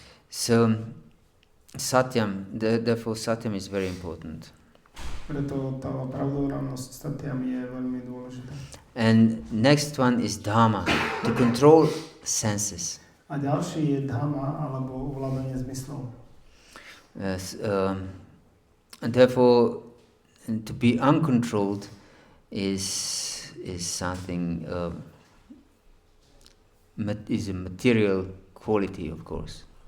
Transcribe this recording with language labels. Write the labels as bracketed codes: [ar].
[en] So satyam, therefore satyam is very important. [sk] Preto tá pravdovravnosť satyam je veľmi dôležitá. [en] And next one is dhamma, to control senses. [sk] A ďalší je dhamma, alebo ovládanie zmyslov. [en] Yes, and therefore to be uncontrolled is something is a material quality, of course.